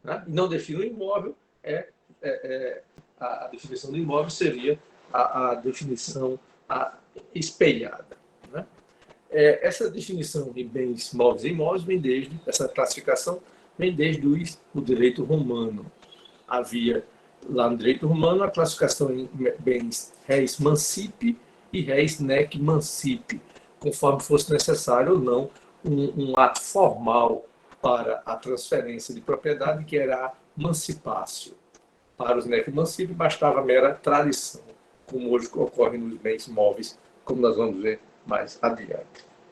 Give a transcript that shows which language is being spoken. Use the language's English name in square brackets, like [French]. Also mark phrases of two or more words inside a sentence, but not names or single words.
[Portuguese] E não define o imóvel, a definição do imóvel seria a definição espelhada. Né? Essa definição de bens móveis e imóveis vem desde, essa classificação vem desde o direito romano. Havia lá no direito romano a classificação em bens [Latin] res mancipi [Portuguese] e [Latin] res nec mancipi, [Portuguese] conforme fosse necessário ou não um ato formal para a transferência de propriedade, que era a mancipácio. Para os [Latin] nec mancipi [Portuguese] bastava a mera tradição, como hoje ocorre nos bens móveis, como nós vamos ver mais adiante.